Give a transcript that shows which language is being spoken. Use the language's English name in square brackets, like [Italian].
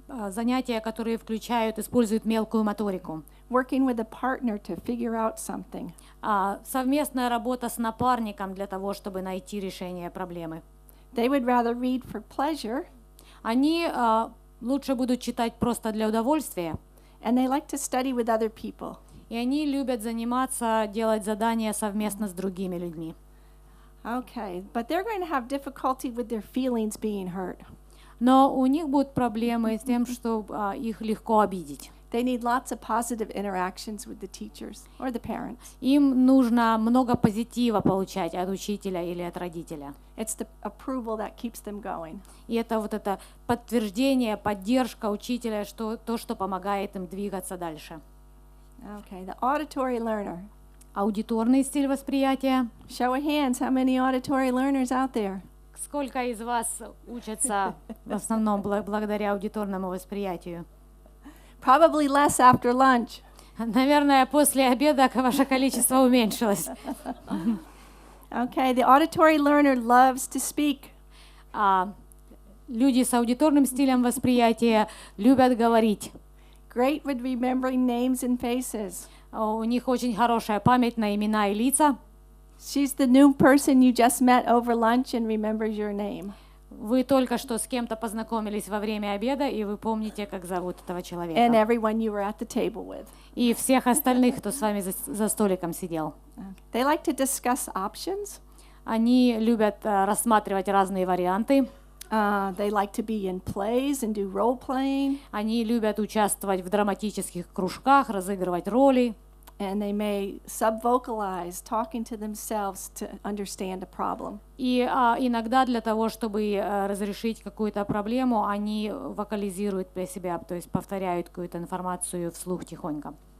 [Russian] занятия, которые используют мелкую моторику, [English] working with a partner to figure out something. [Russian] совместная работа с напарником для того, чтобы найти решение проблемы. [English] They would rather read for pleasure, [Russian] Они лучше будут читать просто для удовольствия, [English] and they like to study with other people. [Russian] и они любят заниматься, делать задания совместно с другими людьми. [English] Okay, but they're going to have difficulty with their feelings being hurt. [Russian] Но у них будут проблемы с тем, что их легко обидеть. [English] They need lots of positive interactions with the teachers or the parents. [Russian] Им нужно много позитива получать от учителя или от родителя. [English] It's the approval that keeps them going. [Russian] И это вот это подтверждение, поддержка учителя, что то, что помогает им двигаться дальше. [English] Okay, the auditory learner. [Russian] Аудиторный стиль восприятия. [English] Show of hands, how many auditory learners out there? [Russian] Сколько из вас учатся в основном благодаря аудиторному восприятию? [English] Probably less after lunch. [Russian] Наверное, после обеда ваше количество уменьшилось. [English] Okay, the auditory learner loves to speak. [Russian] Люди с аудиторным стилем восприятия любят говорить. [English] Great with remembering names and faces. [Russian] У них очень хорошая память на имена и лица. [English] She's the new person you just met over lunch and remembers your name. [Russian] Вы только что с кем-то познакомились во время обеда, и вы помните, как зовут этого [English] And [Russian] человека. [English] everyone you were at the table with. [Russian] И всех остальных, кто с вами за столиком сидел. [English] They like to discuss options. [Russian] Они любят рассматривать разные варианты. [English] They like to be in plays and do role playing. [Russian] Они любят участвовать в драматических кружках, разыгрывать роли. [English] And they may subvocalize, talking to themselves to understand a problem. [Russian] И иногда для того, чтобы разрешить какую-то проблему, они вокализируют для себя, то есть повторяют какую-то информацию вслух тихонько.